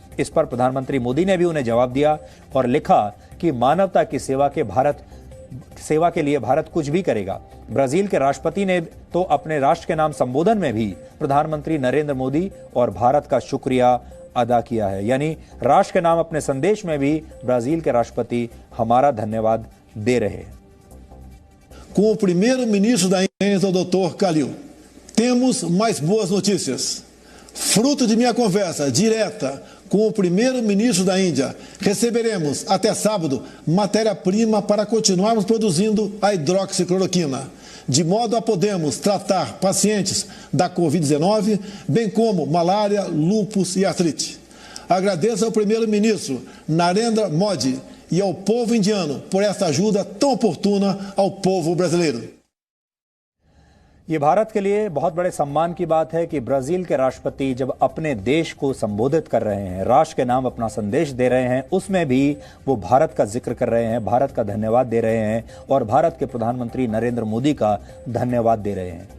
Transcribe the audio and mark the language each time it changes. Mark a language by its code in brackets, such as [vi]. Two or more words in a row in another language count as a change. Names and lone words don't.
[hi] इस पर प्रधानमंत्री मोदी ने भी उन्हें जवाब दिया और लिखा कि मानवता की सेवा के लिए भारत कुछ भी करेगा। ब्राजील के राष्ट्रपति ने तो अपने राष्ट्र के नाम संबोधन में भी प्रधानमंत्री नरेंद्र मोदी और भारत का शुक्रिया अदा किया है। यानी राष्ट्र के नाम अपने संदेश में भी ब्राजील के राष्ट्रपति हमारा धन्यवाद दे रहे हैं। [pt] Com o primeiro-ministro da Indonésia, o Dr. Khalil, temos mais boas notícias. Fruto de minha conversa direta com o primeiro-ministro da Índia, receberemos até sábado matéria-prima para continuarmos produzindo a hidroxicloroquina, de modo a podermos tratar pacientes da Covid-19, bem como malária, lúpus e artrite. Agradeço ao primeiro-ministro Narendra Modi e ao povo indiano por essa ajuda tão oportuna ao povo brasileiro. [hi] ये भारत के लिए बहुत बड़े सम्मान की बात है कि ब्राजील के राष्ट्रपति जब अपने देश को संबोधित कर रहे हैं, राष्ट्र के नाम अपना संदेश दे रहे हैं, उसमें भी वो भारत का जिक्र कर रहे हैं, भारत का धन्यवाद दे रहे हैं और भारत के प्रधानमंत्री नरेंद्र मोदी का धन्यवाद दे रहे हैं।